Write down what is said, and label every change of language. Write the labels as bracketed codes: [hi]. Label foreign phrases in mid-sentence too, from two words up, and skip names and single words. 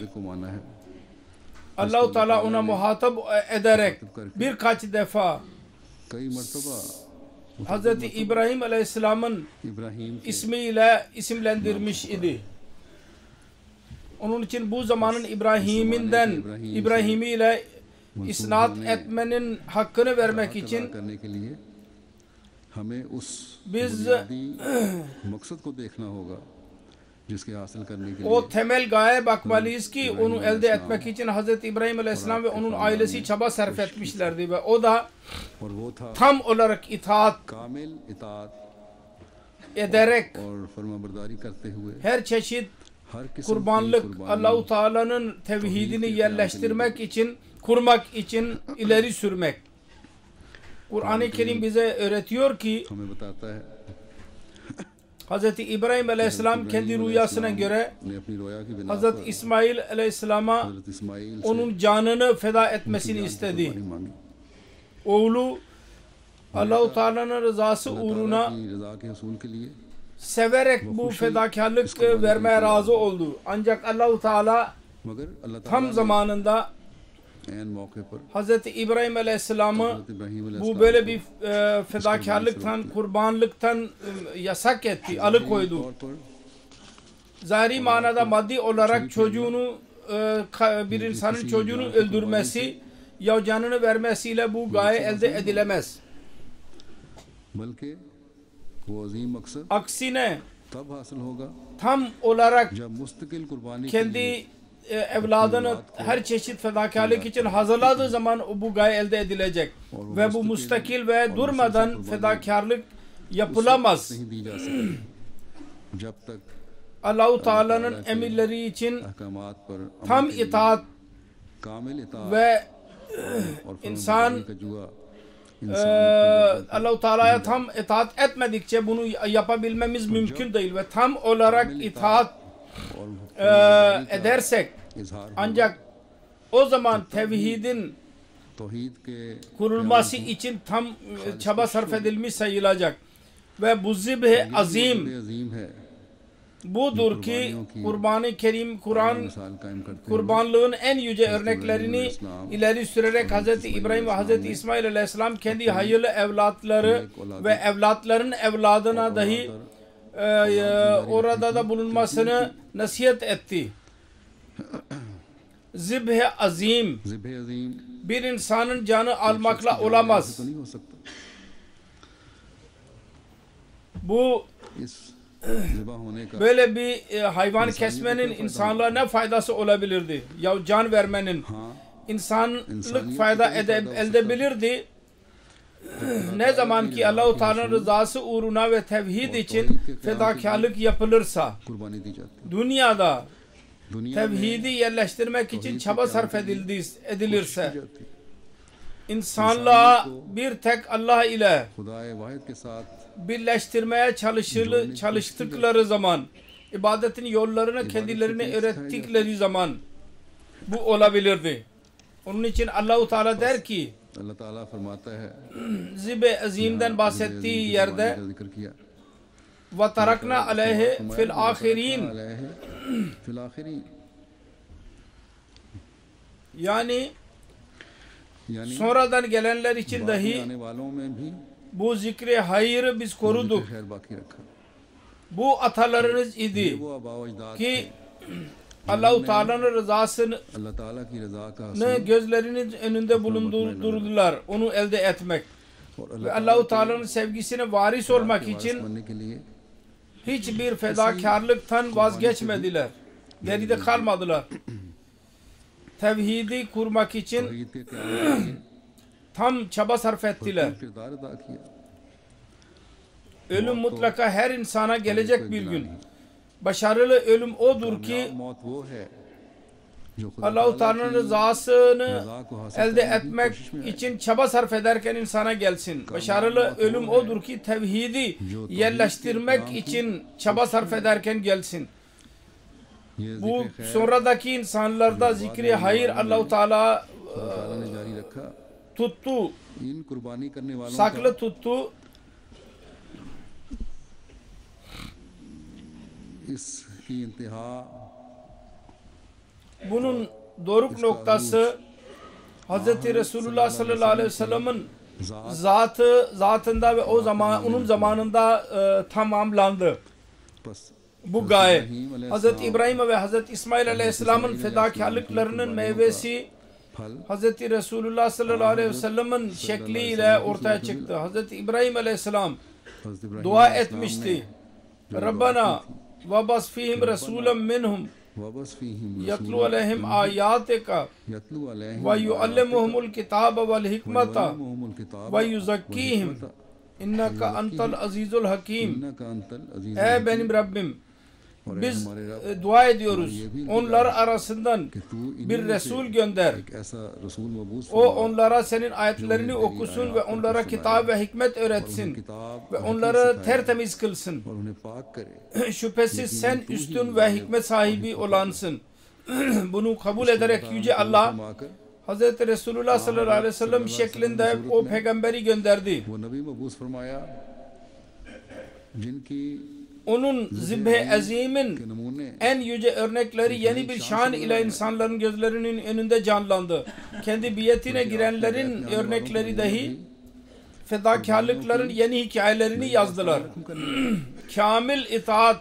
[tr] Allah-u Teala ona muhatap ederek birkaç defa Hazreti İbrahim Aleyhisselam'ın ismiyle isimlendirmiş idi. Onun için bu zamanın İbrahimi ile isnat etmenin hakkını vermek için biz [ur] جس کے حاصل کرنے کے [tr] O [ur] लिए [tr] temel gaye bakmalıyız ki onu elde etmek için Hz. İbrahim Aleyhisselam ve onun ailesi çaba sarf etmişlerdi ve o da [ur] اور وہ تھا [tr] tam olarak itaat [ur] کامل اطاعت [tr] ederek [ur] اور فرمانبرداری کرتے ہوئے [tr] her çeşit [ur] ہر قسم کی [tr] kurbanlık [ur] कुर्बानी [tr] Allah-u Teala'nın tevhidini yerleştirmek için, kurmak için ileri sürmek. Kur'an-ı Kerim bize öğretiyor ki [ur] ہمیں بتاتا ہے [tr] Hz. İbrahim Aleyhisselam kendi rüyasına göre [ur] نے اپنی رؤیا کی بنا [tr] Hz. İsmail Aleyhisselam'a [ur] حضرت اسماعیل سے [tr] onun canını feda etmesini istedi. [ur] قربانی مانگی [tr] Oğlu Allah-u Teala'nın rızası [ur] अल्लाह [tr] uğruna [ur] تعالیٰ کی رضا کے حصول کے لیے [tr] severek bu fedakarlık vermeye razı oldu. Ancak Allah-u Teala [ur] مگر اللہ [tr] tam [ur] ताला [tr] zamanında [ur] عین موقع پر [tr] Hz. İbrahim Aleyhisselam'ı [ur] حضرت ابراہیم [tr] bu böyle bir fedakarlıktan, kurbanlıktan yasak etti, alıkoydu. [ur] طور پر [tr] Zahiri manada maddi olarak çocuğunu, bir insanın çocuğunu öldürmesi ya canını vermesiyle bu gaye elde edilemez. [ur] بلکہ وہ عظیم مقصد [tr] Aksine [ur] تب حاصل ہوگا [tr] tam olarak [ur] جب مستقل قربانی کے لیے [tr] kendi evladını her çeşit fedakarlık için hazırladığı zaman bu gaye elde edilecek. Ve bu müstakil ve durmadan fedakarlık yapılamaz. [ur] نہیں دی جا سکتی جب تک [tr] Allah-u Teala'nın emirleri için [ur] احکامات پر عمل [tr] tam [ur] کے لیے [tr] itaat [ur] کامل اطاعت [tr] ve [ur] और [tr] insan [ur] فرمانبرداری کا جوا [tr] Allah-u Teala'ya tam itaat etmedikçe bunu yapabilmemiz mümkün değil ve tam olarak itaat [ur] और [tr] edersek [ur] इजहार [tr] ancak o zaman tevhidin [ur] توحید کے [tr] kurulması için tam çaba sarf edilmiş sayılacak. Ve bu zibh-i azim [ur] عظیم ہے [tr] budur ki Kurban-ı Kerim, Kur'an [ur] مثال قائم کرتے ہیں [tr] kurbanlığın en yüce örneklerini ileri sürerek Hz. İbrahim ve Hz. İsmail Aleyhisselam kendi hayırlı evlatları ve evlatların evladına dahi orada da bulunmasını nasihat etti. Zibh-i azim [ur] ذبح عظیم [tr] bir insanın canı almakla olamaz. [ur] تو نہیں ہو سکتا [tr] Bu [ur] اس ذبح ہونے کا [tr] böyle bir hayvan kesmenin insanlığa ne faydası olabilirdi? Ya can vermenin [ur] हाँ [tr] insanlık fayda edebilirdi. Ne zaman ki Allah-u Teala'nın rızası uğruna ve tevhid için fedakarlık yapılırsa, [ur] قربانی دی جاتی [tr] dünyada [ur] ہے دنیا میں [tr] tevhidi yerleştirmek için çaba sarf edilirse, [ur] جاتی ہے [tr] insanlığa bir tek Allah ile [ur] خدائے واحد کے ساتھ [tr] birleştirmeye çalıştıkları zaman, ibadetin yollarını kendilerine öğrettikleri zaman bu olabilirdi. Onun için Allah-u Teala der ki, [ur] اللہ تعالیٰ فرماتا ہے [tr] Zib-i Azim'den bahsettiği yerde [ur] کا ذکر کیا [ar] وتركنا عليه في الآخرين, عليه في الآخرين [tr] yani [ur] यानी [tr] sonradan gelenler için [ur] बाकी [tr] dahi [ur] آنے والوں میں بھی [tr] bu zikri hayırı biz koruduk. [ur] خیر باقی رکھا [tr] Bu atalarınız idi [ur] وہ آبا اجداد [tr] ki Allah-u Teala'nın rızasını [ur] اللہ تعالیٰ کی رضا کا حاصل [tr] gözlerinin önünde bulundurdular. Onu elde etmek. [ur] और [tr] Ve Allah-u Teala'nın sevgisine varis olmak [ur] वारिस [tr] için [ur] بننے کے لیے [tr] hiçbir fedakarlıktan vazgeçmediler. Geride kalmadılar. Tevhidi kurmak için [ur] توحید کے قیام کے لیے [tr] tam çaba sarf ettiler. [ur] کردار ادا کیا [tr] Ölüm mutlaka her insana gelecek bir gün. Başarılı ölüm odur ki [ur] کامیاب موت وہ ہے جو خدا [tr] Allah-u [ur] ताला [tr] Teala'nın [ur] की [tr] rızasını [ur] رضا کو حاصل [tr] elde [ur] کرنے کی [tr] etmek [ur] کوشش میں ہے. [tr] için çaba sarf ederken insana gelsin. Başarılı ölüm odur ki tevhidi yerleştirmek için çaba sarf ederken gelsin. [ur] ये [tr] Bu [ur] ذکر خیر [tr] sonradaki insanlarda zikri hayır Allah-u Teala [ur] خدا تعالیٰ نے جاری رکھا [tr] tuttu, [ur] ان قربانی کرنے والوں [tr] saklı tuttu. [ur] اس کی انتہا [tr] Bunun doruk noktası Hz. Resulullah [ar] صلى الله عليه وسلم'in [tr] zatında ve onun zamanında tamamlandı. [ur] बस [tr] Bu gaye Hz. İbrahim ve Hz. İsmail aleyhisselamın fedakarlıklarının meyvesi [ur] फल [tr] Hz. Resulullah [ar] صلى الله عليه وسلم'in [tr] şekliyle ortaya çıktı. Hz. İbrahim aleyhisselam [ur] حضرت ابراہیم [tr] dua [ur] अलैहिस्सलाम [tr] etmişti. [ur] ने [ar] Rabbana وَبَسْ فِيهِمْ رَسُولًا مِّنْهُمْ وابعث فيهم يَتْلُو عَلَيْهِمْ آيَاتِكَ يتلو عليهم وَيُعَلِّمُهُمُ الْكِتَابَ وَالْحِكْمَةَ ويعلمهم الكتاب وَيُزَكِّيهِمْ إِنَّكَ أَنْتَ الْعَزِيزُ الْحَكِيمُ. إنك أنت العزيز [tr] Ey benim Rabbim, [ur] और [tr] biz [ur] ہمارے رب [tr] dua ediyoruz. Onlar arasından [ur] کہ تو [tr] bir [ur] इन [tr] Resul gönder. [ur] ایک ایسا رسول مبعوث [tr] O onlara senin ayetlerini okusun ve onlara kitap ve hikmet öğretsin [ur] किताब [tr] ve onları tertemiz kılsın. [ur] اور انہیں پاک کرے [tr] Şüphesiz sen üstün ve hikmet sahibi olansın. Bunu kabul ederek Yüce Allah [ur] फरमाकर [tr] Hz. Resulullah [ar] صلى الله عليه وسلم [tr] şeklinde o peygamberi gönderdi. [ur] وہ نبی مبعوث فرمایا جن کی [tr] Onun zibhe azimin [ur] کے نمونے [tr] en yüce örnekleri yeni bir şan ile insanların gözlerinin önünde canlandı. Kendi biyetine girenlerin örnekleri dahi fedakarlıkların yeni hikayelerini yazdılar. Kamil itaat